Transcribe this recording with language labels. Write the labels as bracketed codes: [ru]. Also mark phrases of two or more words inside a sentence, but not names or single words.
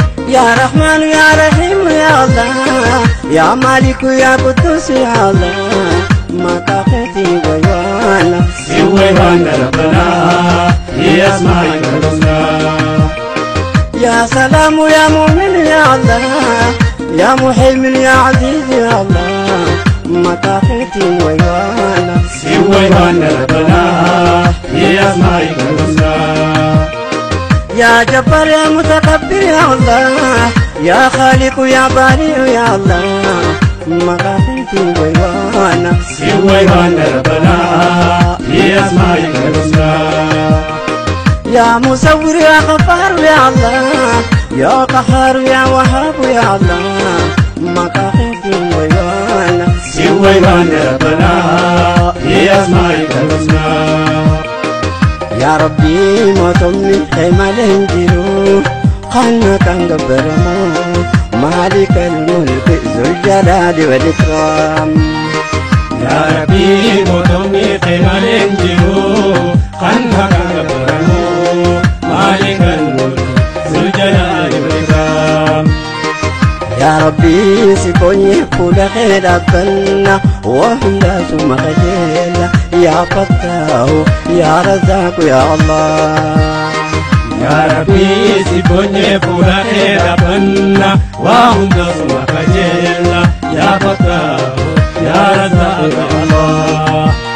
[ar] يا رحمن، يا رحيم، يا الله. يا مالك، يا قدوس، يا الله. [om] Maqaa keetii waywaana. Si waywaana Rabbana, fi [ar] أسمائك الحسنى. يا سلام، يا مؤمن، يا الله. يا مهيمن، يا عزيز، يا الله. [om] Maqaa keetii waywaana. Si waywaana Rabbana, fi [ar] أسمائك الحسنى. يا جبار، يا متكبر، يا الله. يا خالق، يا بارئ، يا الله. [om] Maqaa keetii waywaana. Si waywaana Rabbana, fi [ar] أسمائك الحسنى. يا مصور، يا غفار، يا الله. يا قهار، يا وهاب، يا الله. [om] Maqaa keetii waywaana. Si waywaana Rabbana, fi [ar] أسمائك الحسنى. يا ربي, [om] mootumni kee malee hin jiru. Kan kan gabbaramu, [ar] مالك الملك، ذو الجلال والإكرام. يا ربي, [om] mootumni kee malee hin jiru. Kan kan gabbaramu, [ar] مالك الملك، ذو الجلال والإكرام. يا ربي, [om] si boonye fuula kee dhaabbanna, waa hundaa summa kajeella. [ar] يا فتاح، يا رزاق، يا الله. يا ربي, [om] si boonye fuula kee dhaabbanna, waa hundaa summa kajeella. [ar] يا فتاح، يا رزاق، يا الله.